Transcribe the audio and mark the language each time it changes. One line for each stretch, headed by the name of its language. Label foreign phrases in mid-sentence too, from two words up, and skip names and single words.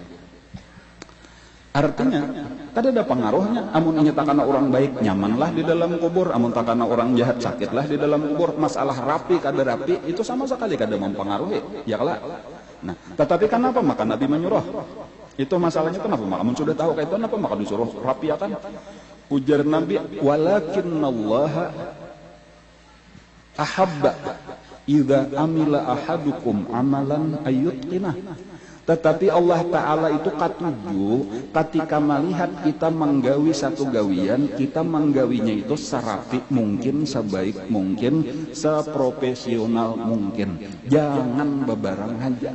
Banjar: Artinya kadada pengaruhnya amun nyatakan orang baik nyamanlah di dalam kubur, amun takana orang jahat sakitlah di dalam kubur. Masalah rapi kada rapi itu sama sekali kada mempengaruhi ya kala. Nah tetapi kenapa maka Nabi menyuruh itu masalahnya kenapa maka amun sudah tahu kayak itu kenapa maka disuruh rapiakan. Ujar Nabi
Arabic: ولكن الله أحب إذا عمل أحدكم عملا أن يتقنه.
Banjar: Tetapi Allah Ta'ala itu katuju ketika melihat kita menggawi satu gawian, kita menggawinya itu serapi mungkin, sebaik mungkin, seprofesional mungkin. Jangan bebarang aja.